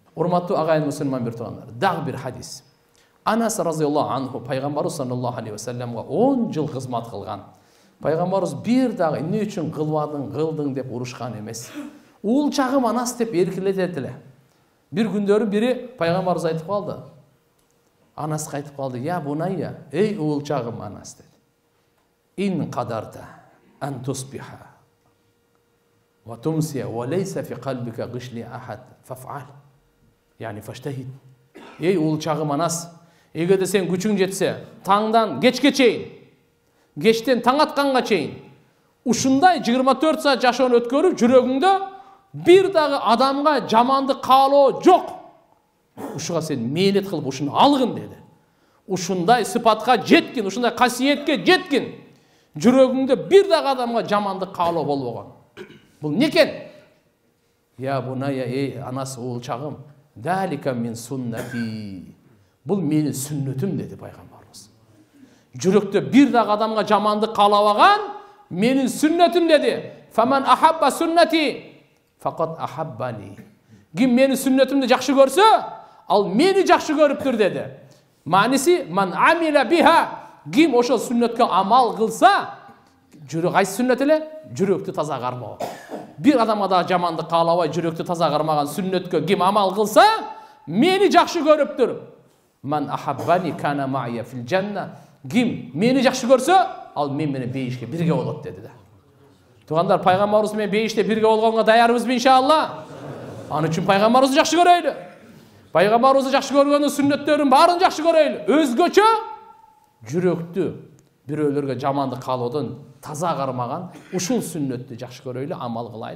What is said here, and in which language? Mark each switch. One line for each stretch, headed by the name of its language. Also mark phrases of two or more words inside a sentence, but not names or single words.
Kyrgyz: Урматтуу агайын мусулман бир туугандар, дагы бир хадис. Анас
Arabic: رضي الله عنه
Kyrgyz: пайгамбарыбыз
Arabic: صلى الله عليه وسلم
Kyrgyz: 10 жыл кызмат кылган. Пайгамбарыбыз бир дагы эмне үчүн кылдың деп урушкан эмес. Ул чагым Анас деп эркелетет эле. Бир күндөрү бири пайгамбарыбыз айтып калды. Анас айтып калды:
Arabic: "يا بني,
Kyrgyz: эй ул чагым Анас" dedi.
Arabic: "إن قدرت أن تصبح وتمسي وليس في قلبك غش لأحد فافعل." يعني فاجتهد.
Kyrgyz: Ey ул чагым Анас, эгерде сен күчүң жетсе, таңдан кечке чейин, кечтен таң атканга чейин ушундай 24 саат жашоону өткөрүп, жүрөгүңдө бир дагы адамга жамандык каалоо жок. Ушуга сен мээнет кылып ушуну алгын деди. Ушундай сыпатка жеткин, ушундай касиетке жеткин. Жүрөгүңдө бир дагы адамга жамандык каалоо болбогон. Бул не экен?
Arabic: يا بني,
Kyrgyz: эй Анас, ул чагым,
Arabic: ذلك من سنتي.
Kyrgyz: Бул менин сүннөтүм деди пайгамбарыбыз. Жүрөктө бир дагы адамга жамандык каалабаган менин сүннөтүм деди.
Arabic: فمن أحب سنتي فقد أحبني.
Kyrgyz: Ким менин сүннөтүмдү жакшы көрсө, ал мени жакшы көрүптүр деди.
Arabic: Маниси من عمل بها.
Kyrgyz: Ким ошол сүннөткө амал кылса, жүрөк кайсы сүннөт эле? Жүрөктү таза кармоо. Бир адамга да жамандык каалабай жүрөктү таза кармаган сүннөткө ким амал кылса, meni жакшы көрүптүр.
Arabic: من أحبني كان معي في الجنة.
Kyrgyz: Kim meni жакшы көрсө, ал мен менен бейишке бирге болот dedi да. Тугандар, пайгамбарыбыз менен бейиште бирге болгонго даярбызбы иншалла? Аны үчүн пайгамбарыбызды жакшы көрөйлү. Пайгамбарыбызды жакшы көргөндүн сүннөттөрүн баарын жакшы көрөйлү. Өзгөчө жүрөктү бирөөлөргө жамандык каалоодон таза кармаган ушул сүннөттү жакшы көрөйлү, амал кылайлы.